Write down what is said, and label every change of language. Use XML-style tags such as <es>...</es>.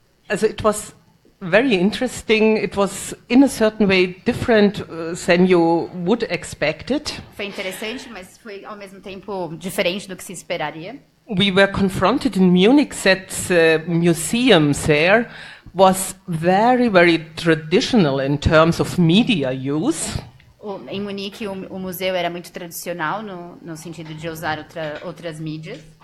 <en>It was very interesting. It was in a certain way different than you would expect it.</en> <pt>Foi interessante, mas foi ao mesmo tempo diferente do que se esperaria.</pt> <en>We were confronted in Munich that the museum there was very, very traditional in terms of media use.</en> <pt>Em Munique, o museu era muito tradicional no sentido de usar outras mídias.</pt>